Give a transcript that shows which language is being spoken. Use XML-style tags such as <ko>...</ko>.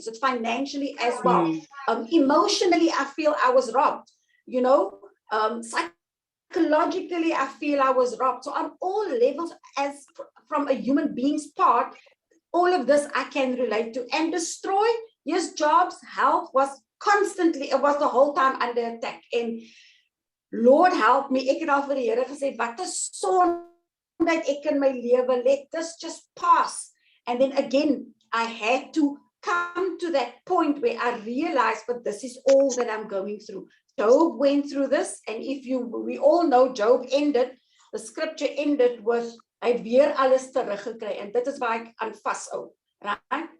<en>So it's financially as well. Emotionally, I feel I was robbed, you know, psychologically, I feel I was robbed. So on all levels, as from a human being's part, all of this I can relate to. And destroy, yes, jobs, health was constantly, it was the whole time under attack.</en> <af>And Lord help me, ek het al vir die Here gesê, wat 'n sonde ek in my lewe,</af> <en>let this just pass. And then again, I had to come to that point where I realized, but this is all that I'm going through. Job went through this, and we all know Job ended, the scripture ended with,</en> <af>hy het weer alles teruggekry, and dit is waar ek aan vashou,</af> <en>right?</en>